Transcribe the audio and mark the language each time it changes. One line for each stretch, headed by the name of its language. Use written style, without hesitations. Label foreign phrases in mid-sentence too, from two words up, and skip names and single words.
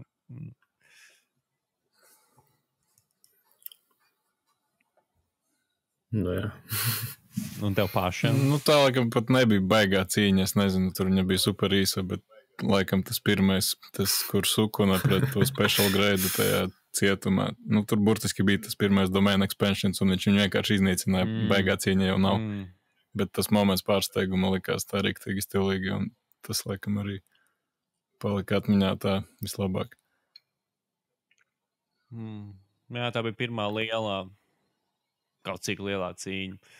Latvian: Nu jā. Un tev pašam? Tā laikam pat nebija baigā cīņa. Es nezinu, tur viņa bija super īsa, bet laikam tas pirmais, kur Sukuna pret to
English: special grade
Latvian: tajā cietumā. Tur burtiski bija tas pirmais
English: domain expansions,
Latvian: un viņš viņu vienkārši iznīcināja. Baigā cīņa jau nav. Bet tas moments pārsteiguma likās tā riktīgi stilīgi, un tas laikam arī palika atmiņā tā vislabāk. Jā, tā bija pirmā lielā, kaut cik lielā cīņa.